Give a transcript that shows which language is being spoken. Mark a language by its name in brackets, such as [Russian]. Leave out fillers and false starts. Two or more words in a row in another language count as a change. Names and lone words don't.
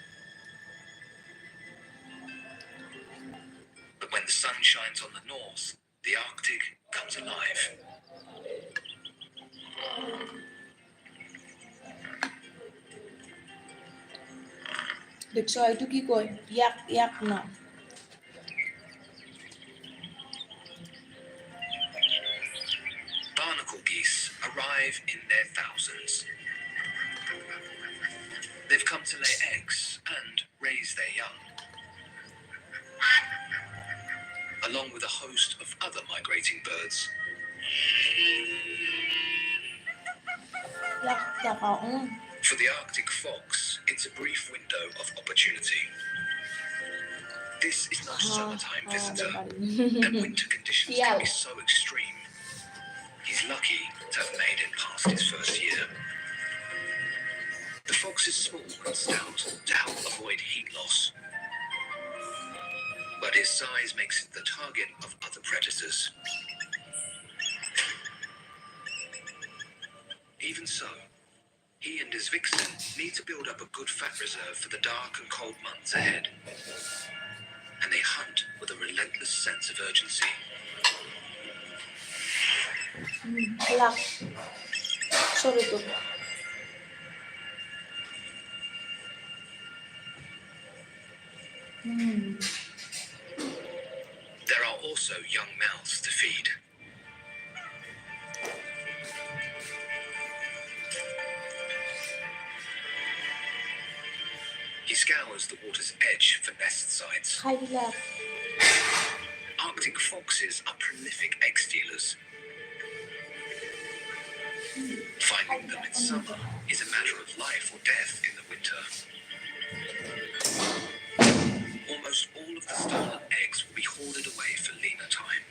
[English] But when the sun shines on the north, the Arctic comes alive. [Assamese] দেখছো এইটো কি কয় ইয়াক ইয়াক না [English] Barnacle geese arrive in their thousands. They've come to lay eggs and raise their young, along with a host of other migrating birds. [Assamese] ইয়াক দেখাও [English] For the Arctic fox, it's a brief window of opportunity. This is no summertime visitor, and winter conditions can be so extreme. He's lucky to have made it past his first year. The fox is small and stout to help avoid heat loss, but his size makes it the target of other predators. Even so, he and his vixen need to build up a good fat reserve for the dark and cold months ahead, and they hunt with a relentless sense of urgency. লাগ সরি তো There are also young mouths to feed. He scours the water's edge for nest sites. [Assamese] খাই দিলা [English] Arctic foxes are prolific egg stealers. Finding them in summer is a matter of life or death in the winter. Almost all of the stolen eggs will be hoarded away for leaner times.